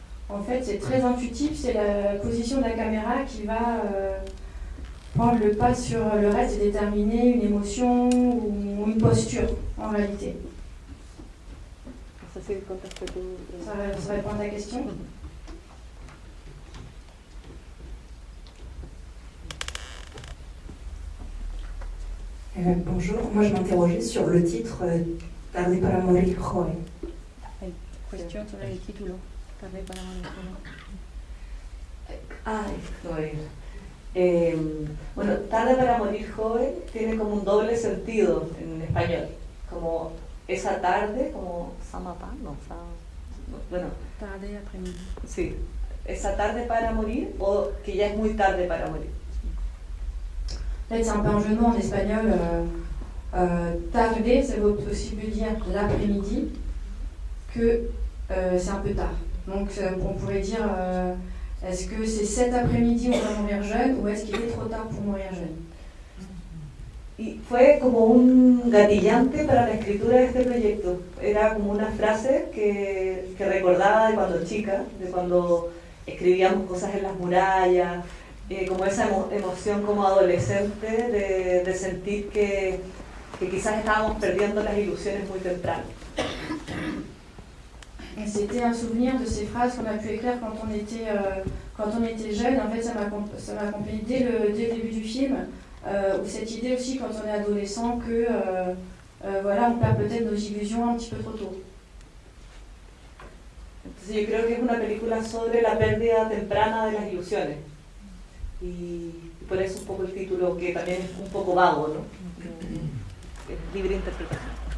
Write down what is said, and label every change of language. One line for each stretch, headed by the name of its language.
French: En fait, c'est très intuitif, c'est la position de la caméra qui va prendre le pas sur le reste et déterminer une émotion ou une posture en réalité.
Spanish: No sé si contesté tu pregunta.
French: Ça répond à ta question? Bonjour, moi je m'interrogeais sur le titre Tarde para morir joven. Question sur le
Spanish: título.
French: Tarde para morir joven.
Spanish: Bueno, Tarde para morir joven tiene como un doble sentido en español, como esa tarde, como samapa, bueno,
French: Tarde après-midi.
Spanish: sí, esa tarde para morir o que ya es muy tarde para morir.
French: En fait, c'est un peu un jeu de mots en espagnol. Tarde, ça veut aussi dire l'après-midi, que c'est un peu tard. Donc on pourrait dire, est-ce que c'est cet après-midi où on va mourir jeune ou est-ce qu'il est trop tard pour mourir jeune?
Spanish: Y fue como un gatillante para la escritura de este proyecto. Era como una frase que recordaba de cuando chica, de cuando escribíamos cosas en las murallas, como esa emoción como adolescente de sentir que quizás estábamos perdiendo las ilusiones muy temprano.
French: C'était un souvenir de ces phrases qu'on a pu écrire quand on était jeune. En fait, ça m'a accompagné dès le début du film, ou cette idée aussi quand on est adolescent que voilà, on perd peut-être nos illusions un petit peu trop tôt.
Spanish: Entonces yo creo que es una película sobre la pérdida temprana de las ilusiones. Y por eso un poco el título, que también es un poco vago, ¿no? Es libre interpretación.